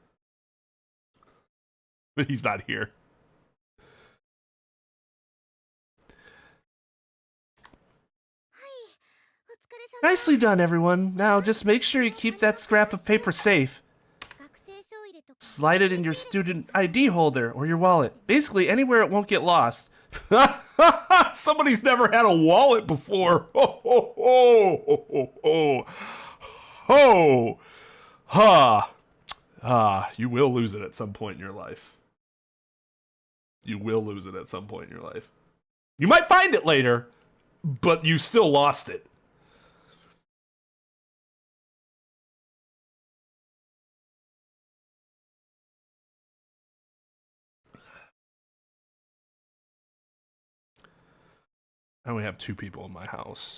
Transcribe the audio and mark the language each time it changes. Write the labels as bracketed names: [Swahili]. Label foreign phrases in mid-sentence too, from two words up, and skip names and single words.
[English] But he's not here. Nicely done, everyone. Now, just make sure you keep that scrap of paper safe. Slide it in your student ID holder or your wallet. Basically, anywhere it won't get lost. Somebody's never had a wallet before. Ho, ho, ho, ho, ho, ho. Ho. Ha. You will lose it at some point in your life. You will lose it at some point in your life. You might find it later, but you still lost it. I only have 2 people in my house.